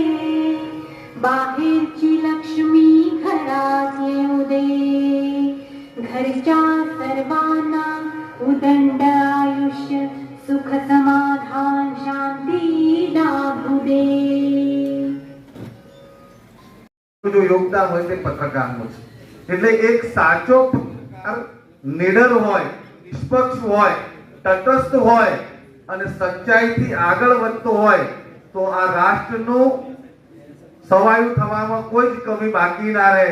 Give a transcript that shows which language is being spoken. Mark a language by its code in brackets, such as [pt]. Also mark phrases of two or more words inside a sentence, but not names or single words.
[mr] बाहेरची लक्ष्मी घरात येऊ दे घरच्या सर्वांना उदंड आयुष्य सुख समाधान शांती लाभू दे। [gu] જો યોગદાન હોય તે પત્રકારનું છે એટલે એક સાચો પત્રકાર નિડર હોય નિષ્પક્ષ હોય તટસ્થ હોય અને સચ્ચાઈથી આગળ વધતો હોય તો આ રાષ્ટ્રનું સવાયું થવામાં કોઈ જ કમી બાકી ના રહે।